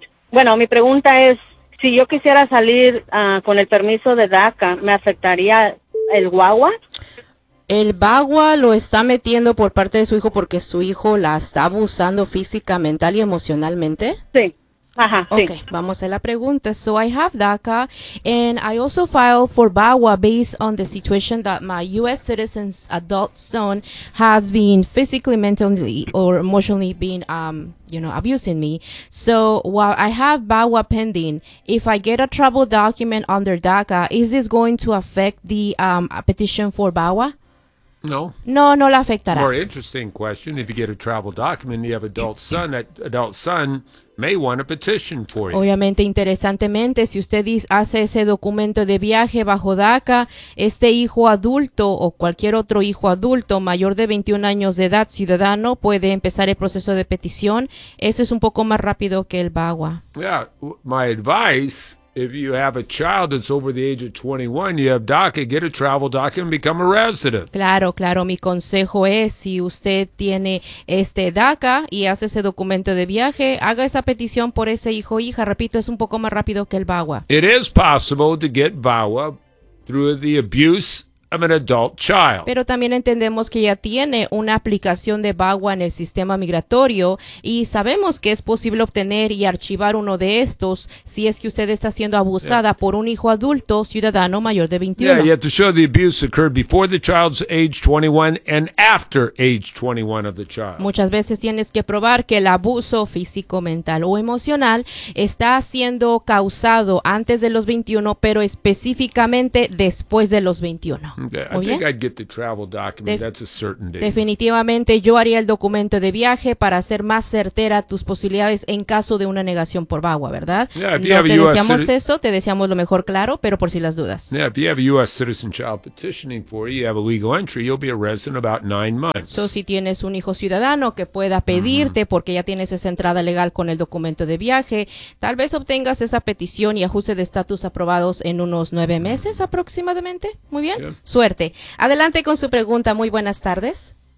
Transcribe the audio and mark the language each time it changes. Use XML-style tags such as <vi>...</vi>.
<es>Bueno, mi pregunta es, si yo quisiera salir con el permiso de DACA, ¿me afectaría el guagua? El bagua lo está metiendo por parte de su hijo porque su hijo la está abusando física, mental y emocionalmente. Sí. Ajá, okay, sí. Vamos a la pregunta.</es> <en>So I have DACA and I also filed for BAWA based on the situation that my U.S. citizen's adult son has been physically, mentally, or emotionally been, you know, abusing me. So while I have BAWA pending, if I get a trouble document under DACA, is this going to affect the petition for BAWA? No.</en> <es>No, no la afectará.</es> <en>More interesting question, if you get a travel document, you have adult son, that adult son may want a petition for you.</en> <es>Obviamente, interesantemente, si usted hace ese documento de viaje bajo DACA, este hijo adulto o cualquier otro hijo adulto mayor de 21 años de edad, ciudadano, puede empezar el proceso de petición. Eso es un poco más rápido que el BAWA.</es> <en>Yeah, my advice, if you have a child that's over the age of 21, you have DACA, get a travel document and become a resident.</en> <es>Claro, claro. Mi consejo es, si usted tiene este DACA y hace ese documento de viaje, haga esa petición por ese hijo o hija. Repito, es un poco más rápido que el BAWA.</es> <en>It is possible to get BAWA through the abuse of an adult child.</en> <es>Pero también entendemos que ya tiene una aplicación de BAWA en el sistema migratorio y sabemos que es posible obtener y archivar uno de estos si es que usted está siendo abusada por un hijo adulto, ciudadano mayor de 21.</es> <en>Yeah, you have to show the abuse occurred before the child's age 21 and after age 21 of the child.</en> <es>Muchas veces tienes que probar que el abuso físico, mental o emocional está siendo causado antes de los 21, pero específicamente después de los 21.</es> <en>Okay, I think I'd get the travel document. That's a certainty.</en> <es>Definitivamente yo haría el documento de viaje para hacer más certera tus posibilidades en caso de una negación por BAWA, ¿verdad? Yeah, no te deseamos eso, te deseamos lo mejor, claro, pero por si las dudas.</es> <en>Yeah, if you have a U.S. citizen child petitioning for you, you have a legal entry, you'll be a resident about 9 months.</en> <es>So, si tienes un hijo ciudadano que pueda pedirte porque ya tienes esa entrada legal con el documento de viaje, tal vez obtengas esa petición y ajuste de estatus aprobados en unos 9 meses aproximadamente. Muy bien. Yeah. Suerte. Adelante con su pregunta. Muy buenas tardes.</es>